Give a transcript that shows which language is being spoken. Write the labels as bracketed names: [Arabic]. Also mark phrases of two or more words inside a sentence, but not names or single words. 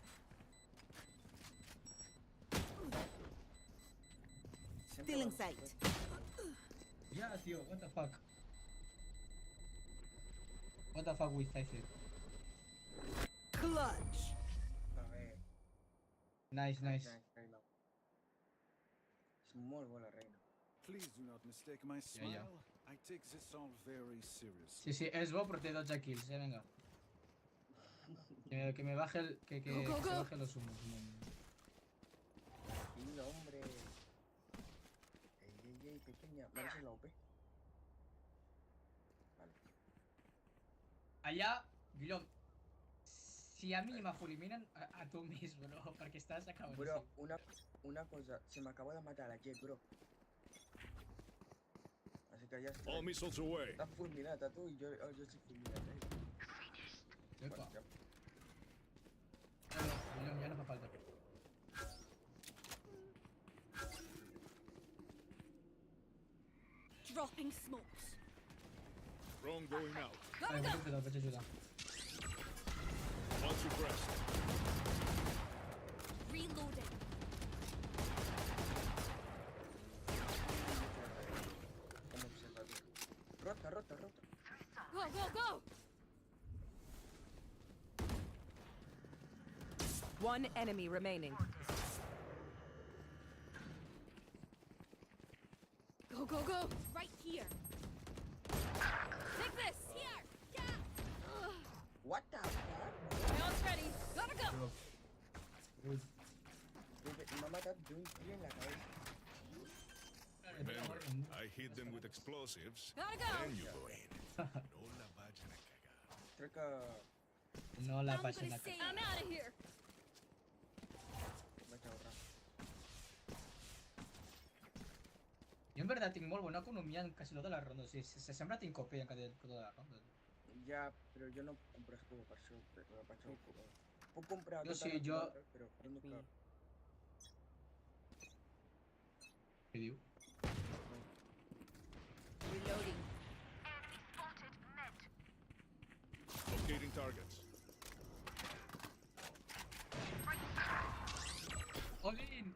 [English] Still in sight. [Catalan] Ja, tio, [English] what the fuck? What the fuck with Cypher? Clutch. [Spanish] A ver. [English] Nice. [Catalan] Reina. És molt bona, reina. [English] Please do not mistake my smile. Yeah. I take this all very seriously. [Catalan] Sí, és bo, però té 12 kills, venga. [Spanish] Que me baje el... Que [English] Go. [Spanish] se baje los humos. Sí, hombre. Ey, pequeña. ¿Vale, la OP? Vale. [Catalan] Allà, Guillaume, si a mi me fulminen, a tu més, bro, perquè estàs acabant. [Spanish] Bro, una cosa, se me acaba de matar la Jet, bro. Así que ya está. [English] All missiles away. [Spanish] Estás fulminada tú y yo soy fulminada. Epa. Ya. [Catalan] Guillaume, ja no fa falta. [English] Dropping smokes. Drone going out. [Catalan] Vale, vaig ajudar. [English] One suppressed. Reloading. [Spanish] Como observador. Rota. [English] Go. One enemy remaining. Go. Right here. Take this. Here. Yeah. What the fuck? My ult's ready. Gotta go. [Spanish] Me ha matado de un tiro en la cabeza. [English] Remember, I hit them with explosives. Gotta go. Then you go in. [Spanish] No la vayan a cagar. Creo que No la [English] I'm [Catalan] passen [English] gonna [Catalan] a [English] say [Spanish] cagar. [English] I'm out of here. [Catalan] vaig a ahorrar. Jo en veritat tinc molt bona economia en quasi totes les rondes. O sigui, sempre tinc copia en quasi totes les rondes. [Spanish] Ya, pero yo no compro escudo para eso, pero para eso puedo comprar Yo todas sí, las yo- cosas, pero nunca. [Catalan] Què diu? [English] Reloading. Locating targets. Olin!